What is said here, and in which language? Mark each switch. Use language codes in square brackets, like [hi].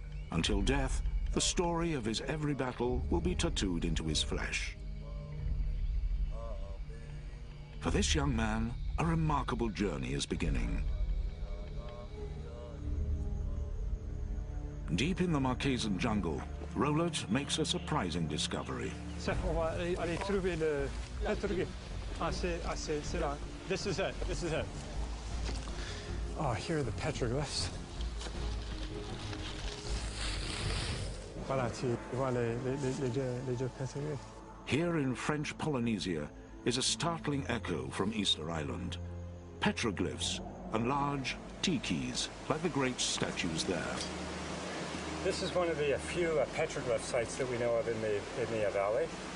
[en] Until death, the story of his every battle will be tattooed into his flesh. For this young man, a remarkable journey is beginning. Deep in the Marquesan jungle, Roland makes a surprising discovery. [fr] So, on va aller trouver le pétroglyphe. Ah, c'est là. [en] This is it. This is it. Oh, here are the petroglyphs. [fr] Voilà, tu vois les deux petroglyphs. [en] Here in French Polynesia is a startling echo from Easter Island. Petroglyphs and large tikis, like the great statues there. This is one of the few petroglyph sites that we know of in the valley.